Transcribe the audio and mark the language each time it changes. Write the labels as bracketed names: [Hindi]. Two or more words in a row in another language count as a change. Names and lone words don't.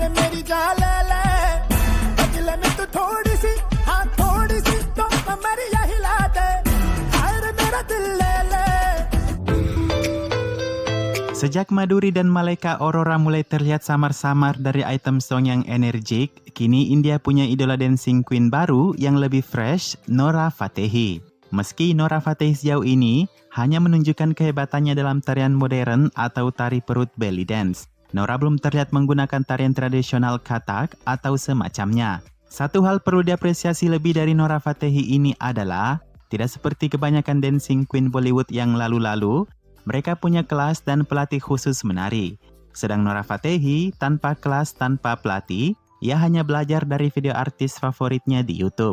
[Hindi] मेरी जान ले ले बदले में तू थोड़ी सी हाँ थोड़ी सी तो कमरिया हिला दे हाय रे मेरा दिल ले ले. [Indonesian] Sejak Maduri dan Malaika Aurora mulai terlihat samar-samar dari [English] item song [Indonesian] yang energik, kini India punya idola [English] dancing queen [Indonesian] baru yang lebih fresh, Nora Fatehi. Meski Nora Fatehi sejauh ini hanya menunjukkan kehebatannya dalam tarian modern atau tari perut [English] belly dance, [Indonesian] Nora belum terlihat menggunakan tarian tradisional Kathak atau semacamnya. Satu hal perlu diapresiasi lebih dari Nora Fatehi ini adalah, tidak seperti kebanyakan [English] dancing queen [Indonesian] Bollywood yang lalu-lalu, mereka punya kelas dan pelatih khusus menari. Sedang Nora Fatehi tanpa kelas, tanpa pelatih, ia hanya belajar dari video artis favoritnya di YouTube.